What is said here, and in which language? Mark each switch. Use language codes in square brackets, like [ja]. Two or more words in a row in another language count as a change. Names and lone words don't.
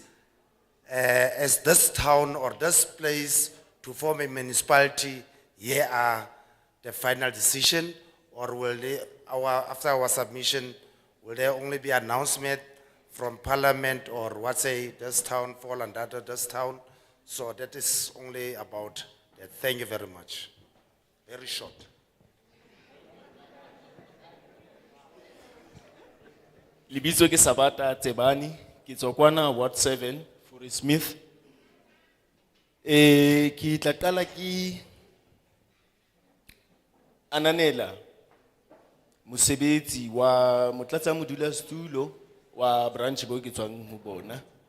[en] As this town or this place to form a municipality, here are the final decision, or will they, after our submission, will there only be announcement from Parliament, or what say this town fall under this town? So that is only about that. Thank you very much. Very short. [st] Libitso ke Sabata Tsebani, ke tswa kwana Ward 7, Forest Smith. Ki tla qala ki ananela mosebetsi wa motlatsa modulasetulo wa branch bo ke tswang ho bona.